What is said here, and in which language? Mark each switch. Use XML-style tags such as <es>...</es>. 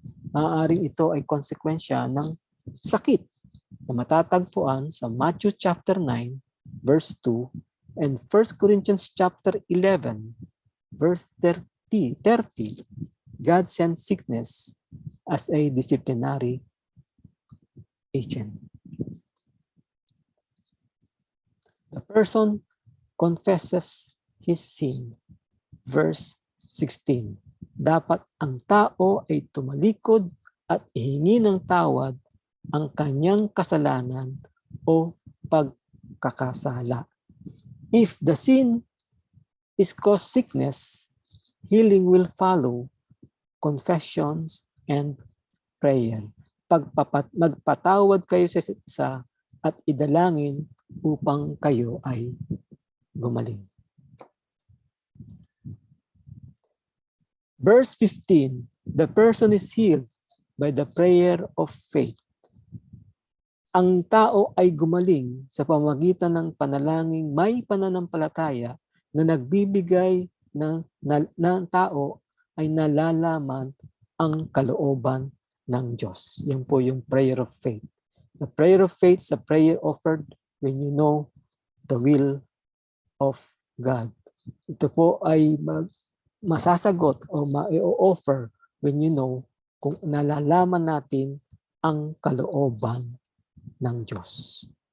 <tl>Maaaring ito ay konsekwensya ng sakit na matatagpuan sa</tl> <en>Matthew chapter 9 verse 2 and 1 Corinthians chapter 11 verse 30. God sent sickness as a disciplinary agent. The person confesses his sin. Verse 16.</en> <tl>Dapat ang tao ay tumalikod at ihingi ng tawad ang kanyang kasalanan o pagkakasala.</tl> <en>If the sin is cause sickness, healing will follow, confessions and prayer.</en> <tl>Magpatawad kayo sa isa't isa at idalangin upang kayo ay gumaling.</tl> <en>Verse 15, the person is healed by the prayer of faith.</en> <tl>Ang tao ay gumaling sa pamamagitan ng panalangin may pananampalataya na nagbibigay ng tao ay nalalaman ang kalooban ng Diyos. Yan po yung</tl> <en>prayer of faith. The prayer of faith is a prayer offered when you know the will of God.</en> <tl>Ito po ay masasagot o ma-offer</tl> <en>when you know</en> <tl>kung nalalaman natin ang kalooban ng Diyos.</tl>